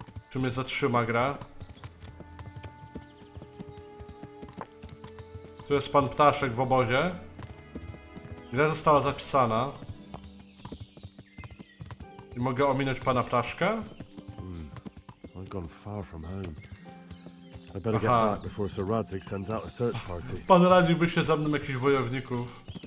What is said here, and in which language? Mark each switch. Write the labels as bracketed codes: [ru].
[pl] Czy mnie zatrzyma gra? Tu jest pan Ptaszek w obozie. Ile została zapisana? I mogę ominąć pana Ptaszka? [en] I've gone far from home. I better get back before Sir Radzig sends out a search party. [pl] Pan Radzik wyśle za mną jakichś wojowników.